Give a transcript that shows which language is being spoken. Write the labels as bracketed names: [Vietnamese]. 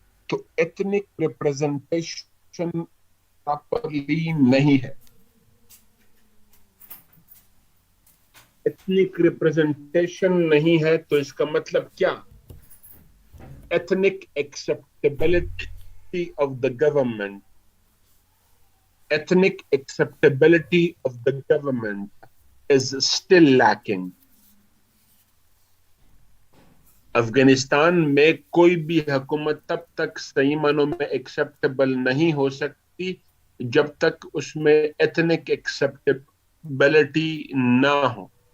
[Hindi] तो ethnic representation properly नहीं है। एथनिक रिप्रेजेंटेशन नहीं है तो इसका मतलब क्या? [English] Ethnic acceptability of the government, ethnic acceptability of the government is still lacking. [Hindi] Afghanistan में कोई भी हुकूमत तब तक सही मानों में एक्सेप्टेबल नहीं हो सकती जब तक उसमें एथनिक एक्सेप्टेबिलिटी ना हो।